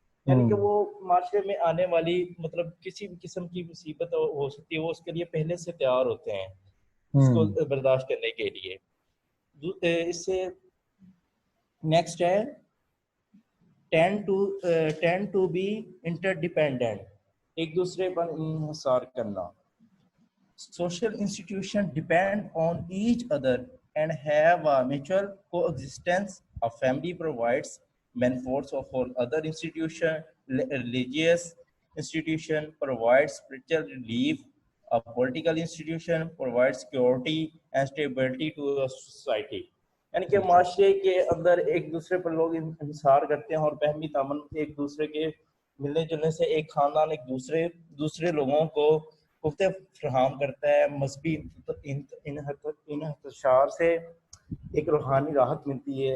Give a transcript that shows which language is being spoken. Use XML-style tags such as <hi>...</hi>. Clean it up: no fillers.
<ur>یعنی کہ وہ معاشرے میں آنے والی مطلب کسی بھی قسم کی مصیبت ہو سکتی ہے, وہ اس کے لیے پہلے سے تیار ہوتے ہیں اس کو برداشت کرنے کے لیے. اس سے نیکسٹ ہے</ur> <en>tend to be interdependent.</en> <ur>ایک دوسرے پر انحصار کرنا.</ur> <en>Social institutions depend on each other and have a mutual coexistence. A family provides benefits for other institutions. Religious institution provides spiritual relief. A political institution provides security and stability to a society.</en> <ur>یعنی کہ معاشرے کے اندر ایک دوسرے پر لوگ انحصار کرتے ہیں اور باہمی تعاون ایک دوسرے کے ملنے جلنے سے ایک خاندان ایک دوسرے لوگوں کو قوت فراہم کرتا ہے. مذہبی انحصار سے ایک روحانی راحت ملتی ہے.</ur>